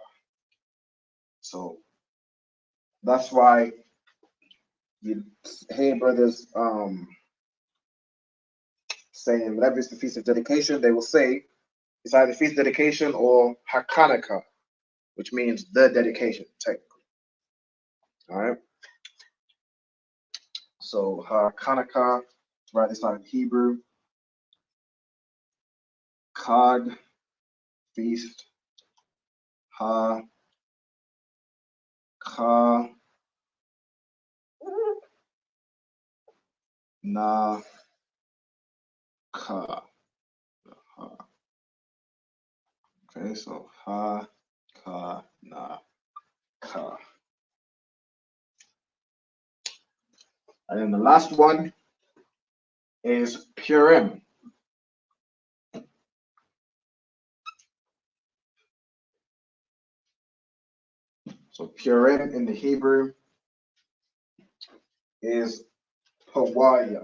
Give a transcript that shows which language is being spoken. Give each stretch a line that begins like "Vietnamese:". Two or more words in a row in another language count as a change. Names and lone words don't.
English: So that's why you hear brothers saying whenever it's the Feast of Dedication, they will say it's either Feast of Dedication or Hakanaka, which means the dedication, technically. All right. So Hakanaka, write this out in Hebrew. Chag, feast. Ha, Ka, Na, Ka. Ha. Okay, so Ha, Ka, Na, Ka. And then the last one is Purim. So Purim in the Hebrew is Pawaya.